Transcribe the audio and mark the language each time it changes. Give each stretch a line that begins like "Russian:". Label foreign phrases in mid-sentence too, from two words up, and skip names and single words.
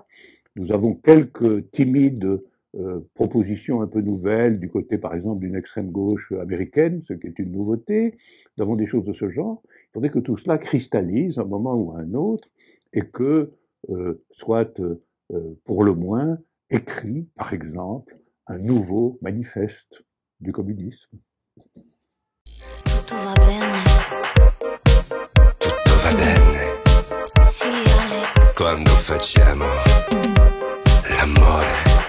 French: Nous avons quelques timides propositions un peu nouvelles du côté, par exemple, d'une extrême gauche américaine, ce qui est une nouveauté. Nous avons des choses de ce genre. Il faudrait que tout cela cristallise à un moment ou à un autre et que soit, pour le moins, écrit, par exemple, un nouveau manifeste du communisme.
Italian: Tutto va bene. Tutto va bene. Sì, Alex. Quando facciamo l'amore.